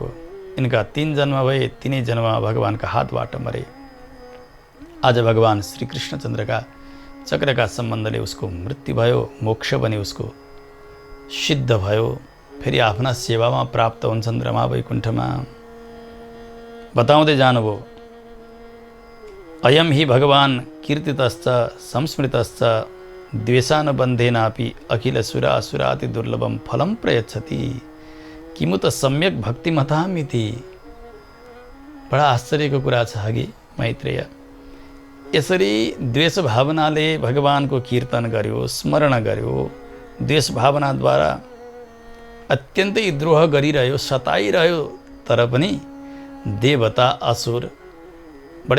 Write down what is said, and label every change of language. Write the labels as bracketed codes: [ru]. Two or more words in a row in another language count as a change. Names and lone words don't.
[ne] इनका 3 जन्म भए, 3 जन्ममा भगवानका हातबाट मरे। आज भगवान श्री कृष्णचन्द्रका चक्रका सम्बन्धले उसको मृत्यु भयो, मोक्ष पनि उसको सिद्ध भयो। फेरि आफ्ना सेवामा प्राप्त हुन्छन् रमा वैकुण्ठमा। बताउँदै जानुभयो, [sa] अयम हि भगवान कीर्तितश्च संस्मृतश्च द्वेषानुबन्धेनापि अखिल सुरासुराति दुर्लभम फलम प्रयच्छति किमु त सम्यक भक्तिमतामिति। [ne] बडा आश्चर्यको कुरा छ हगि मैत्रेय। यसरी द्वेष भावनाले भगवानको कीर्तन गर्यो, स्मरण गर्यो, द्वेष भावनाद्वारा अत्यन्तै द्रोह गरिरह्यो, सताइरह्यो, तर पनि देवता असुर बडे